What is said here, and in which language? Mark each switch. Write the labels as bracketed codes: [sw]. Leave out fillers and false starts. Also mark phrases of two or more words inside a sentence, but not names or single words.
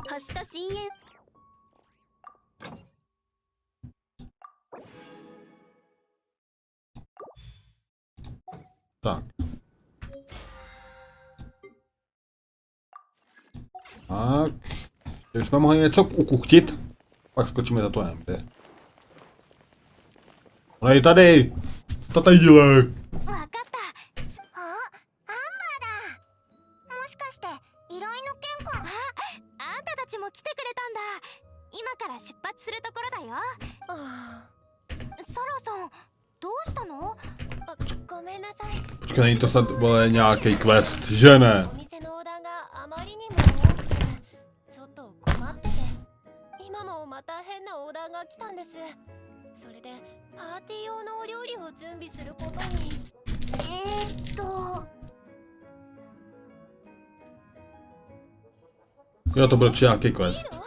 [cs] Tak. Tak. Kdybychom mohli něco ukuchtit, pak skočíme za to MP. Ona je tady! Co to tady dělá? [ja] 今から出発するところだよ。サラさん、どうしたの？ごめんなさい。 [cs] Počkej, není to snad vole nějaký quest, že ne? [ja] お店のオーダーがあまりにも多くて、ちょっと困ってて、今もまた変なオーダーが来たんです。それでパーティー用のお料理を準備することに。 [cs] Jo, to byl nějaký quest.